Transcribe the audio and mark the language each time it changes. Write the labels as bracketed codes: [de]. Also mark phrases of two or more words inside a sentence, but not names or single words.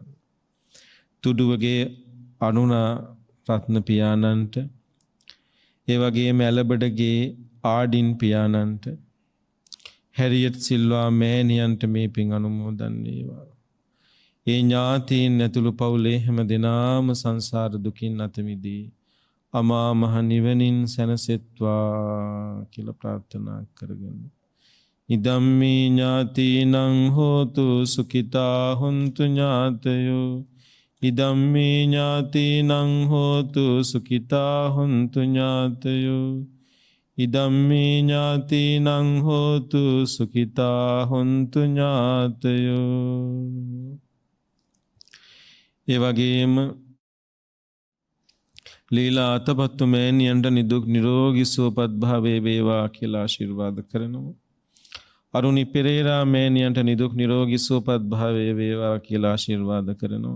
[si] තුඩුවගේ අනුනා රත්න පියාණන්ට ඒ වගේම ඇලබඩගේ ආඩින් පියාණන්ට හැරියට් සිල්වා මෑණියන්ට මේ පින් අනුමෝදන් වේවා. ඒ ඥාතීන් ඇතුළු පවුලේ හැම දෙනාම සංසාර දුකින් අත මිදී අමා මහ නිවනින් සැනසෙත්වා කියලා ප්‍රාර්ථනා කරගෙන [pi] ඉදම්මේ ඥාතිනං හෝතු සුඛිතා හොන්තු ඥාතයෝ ඉදම්මේ ඥාතිනං හෝතු සුඛිතා හොන්තු ඥාතයෝ ඉදම්මේ ඥාතිනං හෝතු සුඛිතා හොන්තු ඥාතයෝ. [si] ඒ වගේම ලීලා අතපත්තු මෑණියන්ට නිදුක් නිරෝගී සුවපත් භාවයේ වේවා කියලා ආශිර්වාද කරනවා. අරුණි පෙරේරා මෑණියන්ට නිදුක් නිරෝගී සුවපත් භාවයේ වේවා කියලා ආශිර්වාද කරනවා.